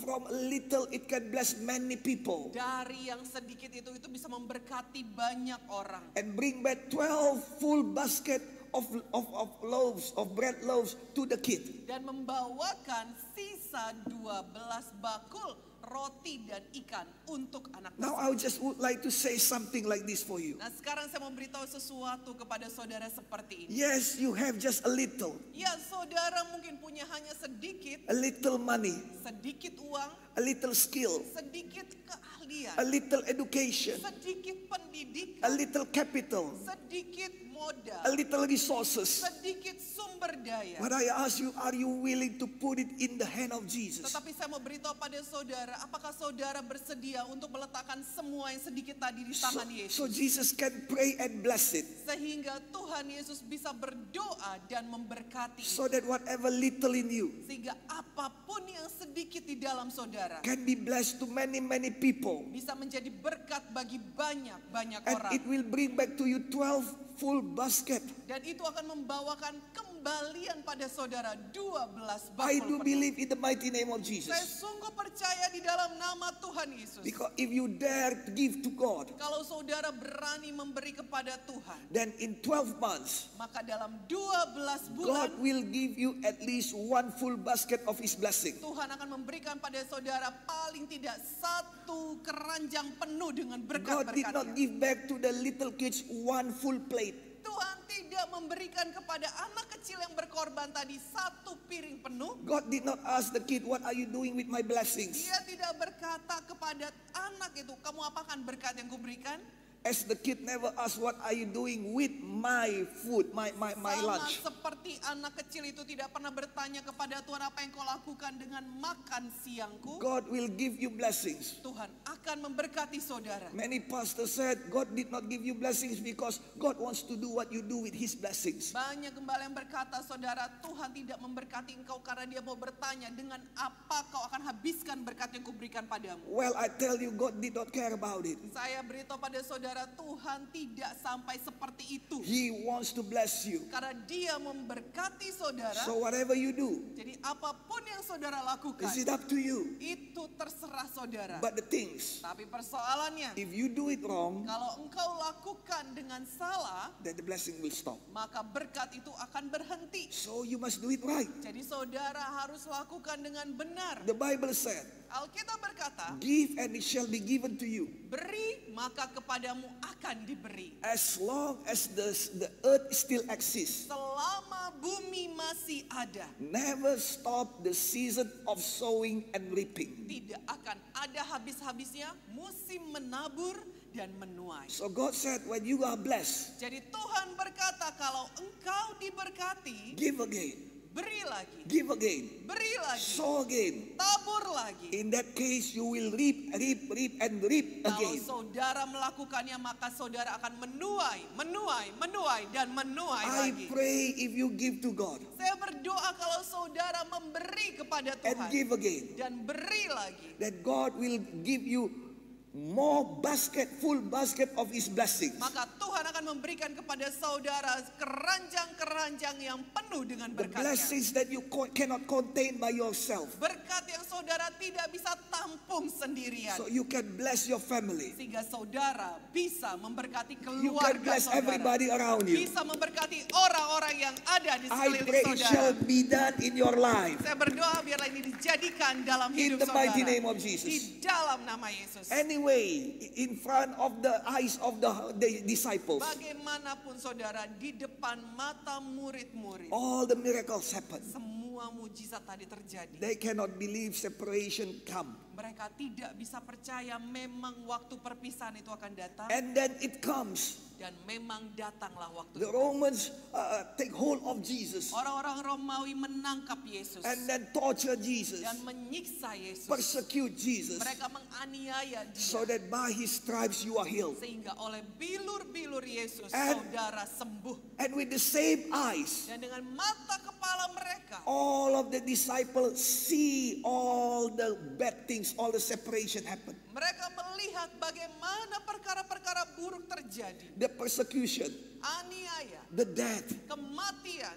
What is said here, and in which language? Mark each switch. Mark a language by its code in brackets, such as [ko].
[en] From a little it can bless many people. [id] Dari yang sedikit itu bisa memberkati banyak orang. [en] And bring back 12 full basket of loaves, of bread loaves to the kid. [id] Dan membawakan sisa 12 bakul roti dan ikan untuk anak [en] Now [id] tersebut. [en] I just would like to say something like this for you. [id] Nah, sekarang saya mau beritahu sesuatu kepada saudara seperti ini. [en] Yes, you have just a little [id] Saudara mungkin punya hanya sedikit [en] money, [id] sedikit uang, [en] a little skill, [id] sedikit keahlian, [en] a little education, [id] sedikit [en] a [id] pendidikan, [en] little capital, [id] sedikit modal, [en] a little resources. [id] sedikit sumber sumber daya. [en] But I ask you, are you willing to put it in the hand of Jesus? [id] Tetapi saya mau beritahu pada saudara, apakah saudara bersedia untuk meletakkan semua yang sedikit tadi di tangan Yesus? [en] So Jesus can pray and bless it. [id] Sehingga Tuhan Yesus bisa berdoa dan memberkati. [en] So that whatever little in you [id] Sehingga apapun yang sedikit di dalam saudara [en] can be blessed to many, many people. [id] bisa menjadi berkat bagi banyak [en] And [id] orang. [en] it will bring back to you 12 full basket. [id] Dan itu akan membawakan kembalian pada saudara 12 [en] I [id] bakul [en] do [id] penuh. [en] believe in the mighty name of [id] Saya [en] Jesus. [id] sungguh percaya di dalam nama Tuhan Yesus. [en] Because if you dare to give to God, [id] Kalau saudara berani memberi kepada Tuhan, [en] then in 12 months, [id] maka dalam 12 bulan [en] God will give you at least one full basket of His blessing. [id] Tuhan akan memberikan pada saudara paling tidak satu keranjang penuh dengan [en] God did not [id] berkat-berkatnya. [en] give back to the little kids one full plate. [id] Tuhan tidak memberikan kepada anak kecil yang berkorban tadi satu piring penuh. [en] God did not ask the kid, what are you doing with my blessings? [id] Dia tidak berkata kepada anak itu, kamu apakan berkat yang kuberikan? [en] As the kid never asked, what are you doing with my food, my [id] Sama [en] lunch? [id] seperti anak kecil itu tidak pernah bertanya kepada Tuhan, apa yang kau lakukan dengan makan siangku? [en] God will give you blessings. [id] Tuhan akan memberkati saudara. [en] Many pastors said, God did not give you blessings because God wants to do what you do with His blessings. [id] Banyak gembala yang berkata, saudara, Tuhan tidak memberkati engkau karena dia mau bertanya dengan apa kau akan habiskan berkat yang kuberikan padamu. [en] Well, I tell you, God did not care about it. [id] Saya beritahu pada saudara, Tuhan tidak sampai seperti itu. [en] He wants to bless you. [id] Karena dia memberkati saudara. [en] So whatever you do, [id] Jadi apapun yang saudara lakukan, [en] is it up to you? [id] itu terserah saudara. [en] But the things, [id] Tapi persoalannya, [en] if you do it wrong, [id] kalau engkau lakukan dengan salah, [en] then the blessing will stop. [id] maka berkat itu akan berhenti. [en] So you must do it right. [id] Jadi saudara harus lakukan dengan benar. [en] The Bible said, [id] Alkitab berkata, [en] give and it shall be given to you. [id] beri maka kepadamu akan diberi. [en] As long as the earth still exists, [id] Selama bumi masih ada, [en] never stop the season of sowing and reaping. [id] tidak akan ada habis-habisnya musim menabur dan menuai. [en] So God said, when you are blessed, [id] Jadi Tuhan berkata, kalau engkau diberkati, [en] give again, [id] beri lagi, [en] give again, [id] beri lagi, [en] sow again. [id] tabur lagi. [en] In that case, you will reap, and reap [id] Kalau [en] again. [id] saudara melakukannya, maka saudara akan menuai, dan menuai [en] I [id] lagi. [en] pray if you give to God [id] Saya berdoa kalau saudara memberi kepada [en] and [id] Tuhan [en] give again, [id] dan beri lagi, [en] that God will give you more full basket of His blessings. [id] maka Tuhan akan memberikan kepada saudara keranjang-keranjang yang penuh dengan [en] The [id] berkat-Nya. [en] blessings that you cannot contain by yourself. [id] Berkat yang saudara tidak bisa tampung sendirian. [en] So you can bless your family. [id] Sehingga saudara bisa memberkati [en] You can [id] keluarga [en] bless [id] saudara. [en] everybody around you. [id] Bisa memberkati orang-orang yang ada di [en] I [id] sekeliling [en] pray it shall [id] saudara. [en] be done in your life. [id] Saya berdoa biarlah ini dijadikan dalam [en] In [id] hidup [en] the [id] saudara. [en] mighty name of Jesus. [id] Di dalam nama Yesus. [en] Anyway, in front of the eyes of the disciples, [id] Bagaimanapun saudara, di depan mata murid-murid, [en] all the miracles happen. [id] semua mujizat tadi terjadi. [en] They cannot believe separation come. [id] Mereka tidak bisa percaya memang waktu perpisahan itu akan datang. [en] And then it comes. [id] Dan memang datanglah waktu [en] The [id] itu. [en] Romans take hold of Jesus [id] Orang-orang Romawi menangkap Yesus. [en] and then torture Jesus, [id] Dan menyiksa Yesus. [en] persecute Jesus, [id] Mereka menganiaya dia. [en] so that by His stripes you are healed. [id] Sehingga oleh bilur-bilur Yesus [en] And- [id] saudara sembuh. [en] And with the same eyes, [id] Dan dengan mata kepala mereka, [en] all of the disciples see all the bad things, all the separation happen. [id] mereka melihat bagaimana perkara-perkara buruk terjadi. [en] The persecution, [id] Aniaya, [en] the death [id] kematian